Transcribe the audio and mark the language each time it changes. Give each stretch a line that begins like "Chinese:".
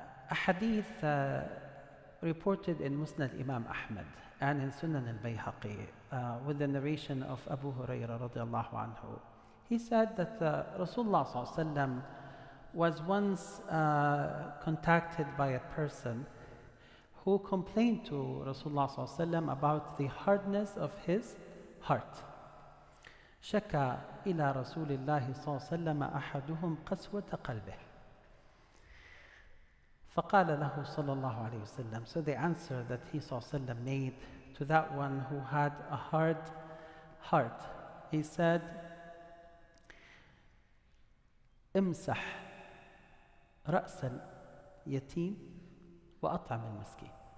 English: A hadith reported in Musnad Imam Ahmad and in Sunan Al-Bayhaqi with the narration of Abu Hurairah radiallahu anhu. He said that Rasulullah sallallahu alaihi wasallam was once contacted by a person who complained to Rasulullah sallallahu alaihi wasallam about the hardness of his heart.
Arabic: شكى إلى رسول الله صلى الله عليه وسلم أحدهم قسوة قلبه. فقال له صلى الله عليه وسلم.
English: So the answer that he صلى الله عليه وسلم made to that one who had a hard heart, he said,
Arabic: امسح رأس اليتيم وأطعم المسكين.